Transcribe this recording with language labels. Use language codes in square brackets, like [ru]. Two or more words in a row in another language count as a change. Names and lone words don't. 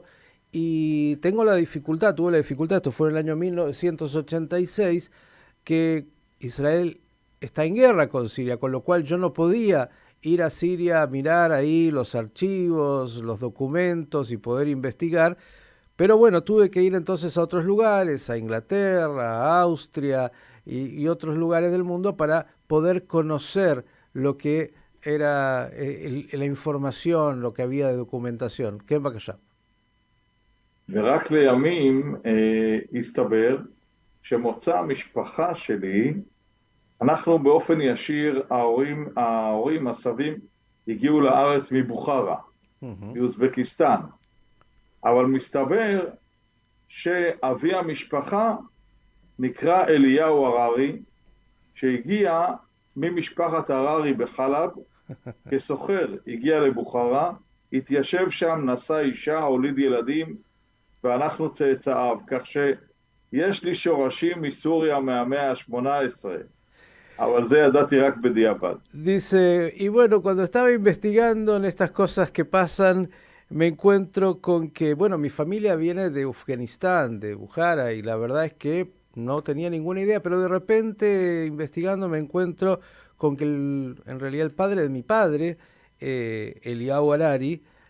[es] Y tuve la dificultad, esto fue en el año 1986, que Israel está en guerra con Siria, con lo cual yo no podía ir a Siria a mirar ahí los archivos, los documentos y poder investigar. Pero bueno, tuve que ir entonces a otros lugares, a Inglaterra, a Austria y otros lugares del mundo para poder conocer lo que era la información, lo que había de documentación. ¿Qué va allá? [he] ורק לימים הסתבר שמוצא המשפחה שלי, אנחנו באופן ישיר, הסבים, הגיעו לארץ מבוכרה, מאוזבקיסטן. אבל מסתבר שאבי המשפחה נקרא אליהו הררי, שהגיע ממשפחת הררי בחלב, כסוחר הגיע לבוכרה, התיישב שם, נשא אישה, הוליד ילדים, ואנחנו צאצאיו, כך שיש לי שורשים מסוריה מהמאה ה-18, אבל זה ידעתי רק בדיעבד. [es] Dice, y bueno, cuando estaba investigando en estas cosas que pasan, me encuentro con que, bueno, mi familia viene de Afganistán, de Bujara, y la verdad es que no tenía ninguna idea, pero de repente investigando me encuentro con que en realidad el padre de mi padre, Eliyahu Harari,